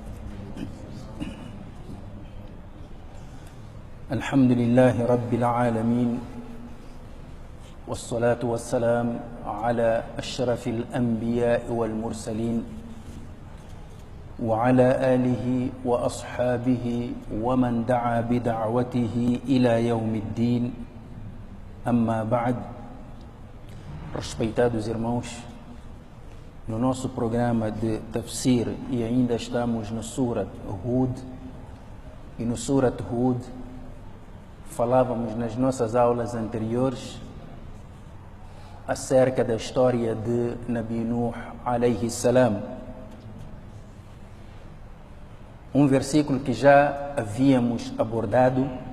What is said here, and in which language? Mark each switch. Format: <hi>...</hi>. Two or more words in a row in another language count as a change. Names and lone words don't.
<ar>الحمد لله رب العالمين، والصلاة والسلام على أشرف الأنبياء والمرسلين وعلى آله وأصحابه ومن دعا بدعوته إلى يوم الدين. أما بعد.</ar> <pt>Respeitados irmãos, no nosso programa de Tafsir, e ainda estamos no Surat Hud, e no Surat Hud falávamos nas nossas aulas anteriores acerca da história de Nabi Nuh</pt> <ar>عليه السلام,</ar> <pt>um versículo que já havíamos abordado,</pt>